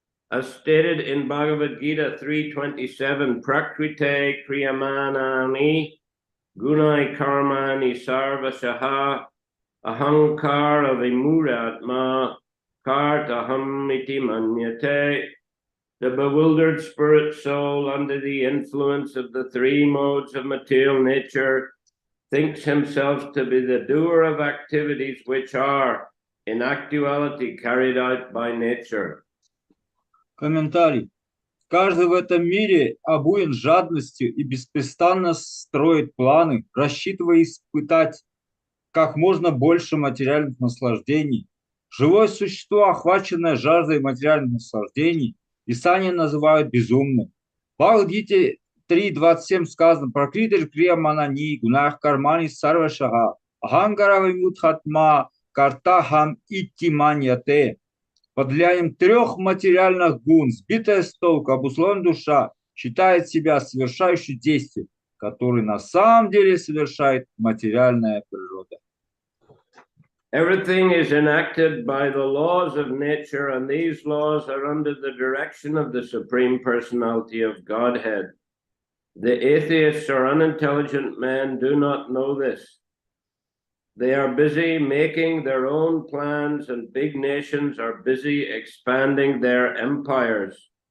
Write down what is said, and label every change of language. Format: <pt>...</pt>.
<en>As stated in Bhagavad Gita 3:27, Prakrite Kriyamanani Gunai Karmani Sarvashaha Ahankara Vimuratma Kartaham iti manyate. The bewildered spirit soul, under the influence of the three modes of material nature, thinks himself to be the doer of activities which are, in actuality, carried out by nature.</en> <ru>Комментарий. Каждый в этом мире обуян жадностью и беспрестанно строит планы, рассчитывая испытать как можно больше материальных наслаждений. Живое существо, охваченное жаждой материальных наслаждений, и сани называют безумным. В Бхагавад-гите 3.27 сказано: «Пракритир крия манани гунах кармани сарвашаха аханкара вимудхатма картахам ити маньяте». Под влиянием трех материальных гун, сбитая с толку, обусловленная душа считает себя совершающей действия, которые на самом деле совершает материальная природа.</ru> <en>Everything is enacted by the laws of nature, and these laws are under the direction of the Supreme Personality of Godhead. The atheists or unintelligent men do not know this. They are busy making their own plans, and big nations are busy expanding their empires.</en>